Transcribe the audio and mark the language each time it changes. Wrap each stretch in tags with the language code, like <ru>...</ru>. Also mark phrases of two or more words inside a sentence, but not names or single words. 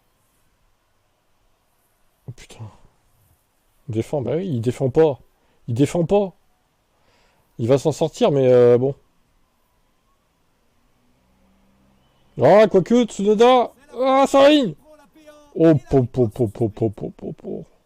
<fr>Oh, putain. Il défend, bah oui, il défend pas. Il défend pas. Il va s'en sortir, mais bon. Ah, quoique, Tsunoda. C'est la Ah, Ferrari ça qui rigne. prend la P1 Oh, et la po, po, victoire po, sur po, po, circuit. po, po, po.</fr>